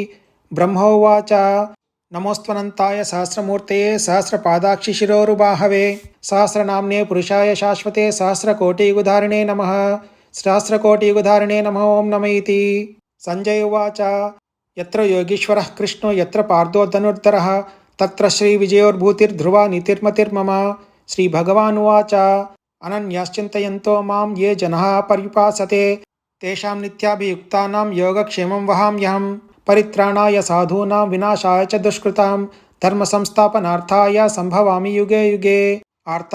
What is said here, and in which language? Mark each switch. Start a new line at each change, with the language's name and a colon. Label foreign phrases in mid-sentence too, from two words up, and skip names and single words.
Sanskrit: బ్రహ్మోవాచ నమోస్త్వనంతాయ సహస్రమూర్తయే సహస్రపాదాక్షి శిరోరుబాహవే సహస్రనామ్నే పురుషాయ శాశ్వతే సహస్రకోటియుగధారిణే నమః సహస్రకోటియుగధారిణే నమః ఓం నమ ఇతి సంజయ ఉవాచ యత్ర యోగీశ్వరః కృష్ణో యత్ర పార్థో ధనుర్ధరः తత్ర శ్రీవిజయోర్భూతిర్ధ్రువా నీతిర్మతిర్మమ श्रीभगवानुवाच अनन्याश्चिन्तयन्तो मां ये जनाः पर्युपासते तेषां नित्याभियुक्तानां योगक्षेमं वहाम्यहं परित्राणाय साधूनां विनाशाय च दुष्कृतां धर्मसंस्थापनार्थाय सम्भवामि युगे युगे आर्ता